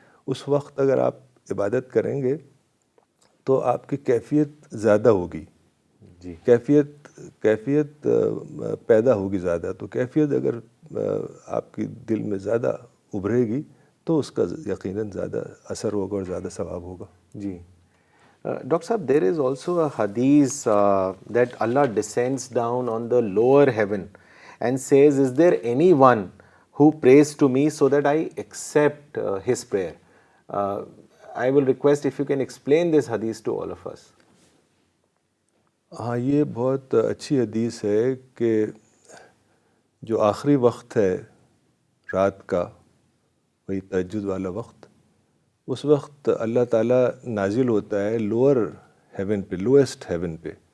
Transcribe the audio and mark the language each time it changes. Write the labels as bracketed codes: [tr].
[ur] اس وقت اگر آپ عبادت کریں گے تو آپ کی کیفیت زیادہ ہوگی. جی, کیفیت پیدا ہوگی زیادہ. تو کیفیت اگر آپ کی دل میں زیادہ ابھرے گی تو اس کا یقیناً زیادہ اثر ہوگا اور زیادہ ثواب ہوگا. جی. Dr. [en] Sahab, there is also a hadith that Allah descends down on the lower heaven and says, is there anyone who prays to me so that I accept his prayer? I will request if you can explain this hadith to all of us. [ur] ہاں, یہ بہت اچھی حدیث ہے کہ جو آخری وقت ہے رات کا, وہی تہجد والا وقت, اس وقت اللہ تعالیٰ نازل ہوتا ہے لوور ہیون پہ, لویسٹ ہیون پہ,